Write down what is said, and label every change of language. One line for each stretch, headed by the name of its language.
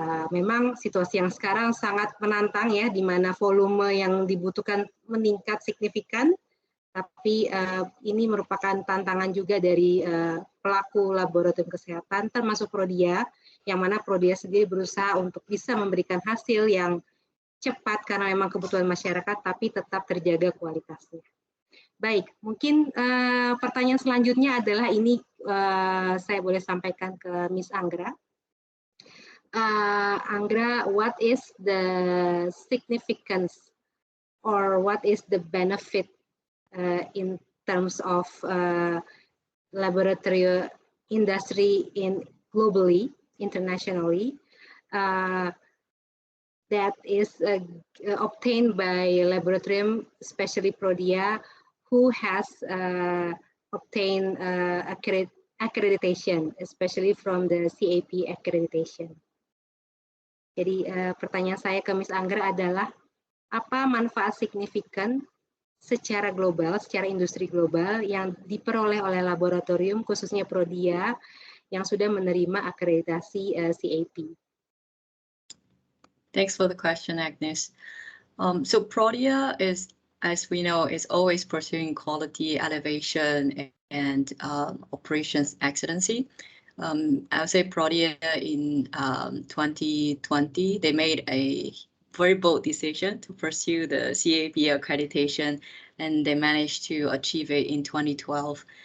Indonesian: Memang situasi yang sekarang sangat menantang ya, di mana volume yang dibutuhkan meningkat signifikan, tapi ini merupakan tantangan juga dari pelaku laboratorium kesehatan, termasuk Prodia, yang mana Prodia sendiri berusaha untuk bisa memberikan hasil yang cepat karena memang kebutuhan masyarakat, tapi tetap terjaga kualitasnya. Baik, mungkin pertanyaan selanjutnya adalah ini saya boleh sampaikan ke Miss Anggra.
English: Anggra, what is the significance or what is the benefit in terms of laboratory industry globally, internationally, that is obtained by laboratorium, especially Prodia, who has obtained accreditation, especially from the CAP accreditation.
Indonesian: Jadi pertanyaan saya ke Ms. Anggra adalah, apa manfaat signifikan secara global, secara industri global yang diperoleh oleh laboratorium, khususnya Prodia, yang sudah menerima akreditasi CAP?
English: Thanks for the question, Agnes. So Prodia is, as we know, is always pursuing quality elevation and operations excellency. I would say Prodia in 2020, they made a very bold decision to pursue the CAP accreditation, and they managed to achieve it in 2012.